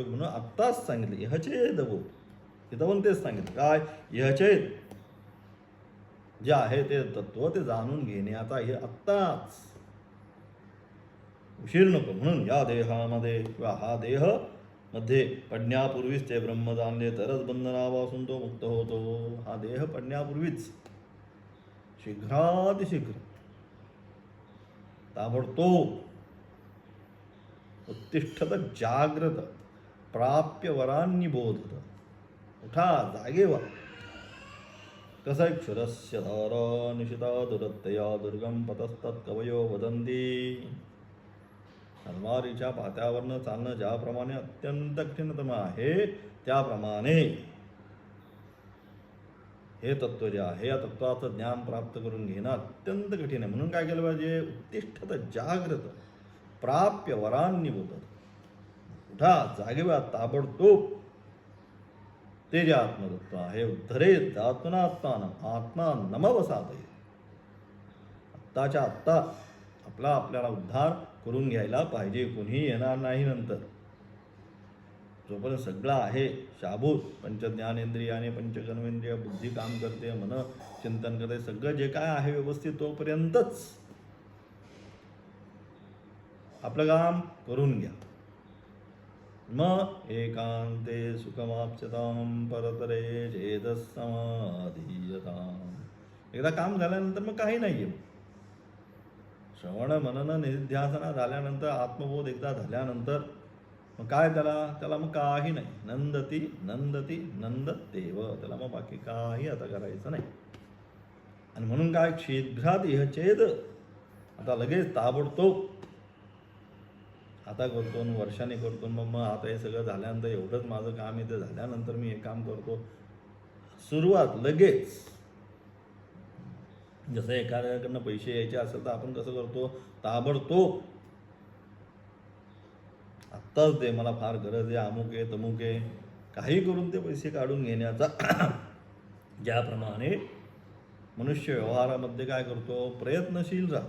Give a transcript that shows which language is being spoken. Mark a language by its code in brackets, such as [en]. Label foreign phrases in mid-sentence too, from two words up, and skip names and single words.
[mr] म्हणून आत्ताच सांगितलं ह्याचेद बोध, इथं पण तेच सांगितलं काय, ह्याचेद जे आहे ते तत्व ते जाणून घेण्याचा हे आत्ताच, उशीर नको. म्हणून या देहामध्ये किंवा हा देह मध्ये पडण्यापूर्वीच ते ब्रह्म जाणले तरच बंधनापासून तो मुक्त होतो. हा देह पडण्यापूर्वीच शीघ्रातिशीघ्र ताबडतोब [sa] उत्तिष्ठत जाग्रत प्राप्य वरांनी बोधत, [mr] उठा जागे व्हा. [sa] कसं क्षुरस्य धारा निशिता दुरत्तया दुर्गम पतस्तत् कवयो वदन्ति. [mr] तलवारीच्या पात्यावरनं चालणं ज्याप्रमाणे अत्यंत कठीणतम आहे, त्याप्रमाणे हे तत्व जे आहे या तत्वाचं ज्ञान प्राप्त करून घेणं अत्यंत कठीण आहे. म्हणून काय केलं पाहिजे, [sa] उत्तिष्ठत जाग्रत प्राप्य वरांनी बोधत, [mr] उठा जागे व्हा ताबडतोब. ते जे आत्मतत्व आहे [sa] उद्धरेत आत्मनात्मानं आत्मा नमवसादय. [mr] आत्ताच्या आत्ता आपल्याला उद्धार करून घ्यायला पाहिजे, कोणीही येणार नाही नंतर. जोपर्यंत सगळं आहे शाबूत, पंचज्ञानेंद्रिय आणि पंचकर्मेंद्रिय बुद्धी काम करते, मन चिंतन करते, सगळं जे काय आहे व्यवस्थित, तोपर्यंतच आपलं काम करून घ्या. [sa] मग एकांते सुखमाप्स्यतां परतरे चेतः समाधीयताम्. [mr] एकदा काम झाल्यानंतर मग काही नाही आहे. श्रवण मनन निधिध्यासना झाल्यानंतर, आत्मबोध एकदा झाल्यानंतर मग काय त्याला मग काही नाही. [sa] नंदती नंदती नंदतेव. [mr] त्याला मग बाकी काही आता करायचं नाही. आणि म्हणून काय, [sa] शीघ्रात इह चेद, [mr] आता लगेच ताबडतोब आता करतो, वर्षाने करतो, मग आता हे सगळं झाल्यानंतर एवढंच माझं काम आहे, ते झाल्यानंतर मी हे काम करतो. सुरुवात लगेच. जसं एखाद्याकडनं पैसे यायचे असेल तर आपण कसं करतो, ताबडतोब आत्ताच दे, मला फार गरज आहे, अमुक आहे तमुक आहे, काही करून ते पैसे काढून घेण्याचा ज्याप्रमाणे मनुष्य व्यवहारामध्ये काय करतो, प्रयत्नशील राहतो.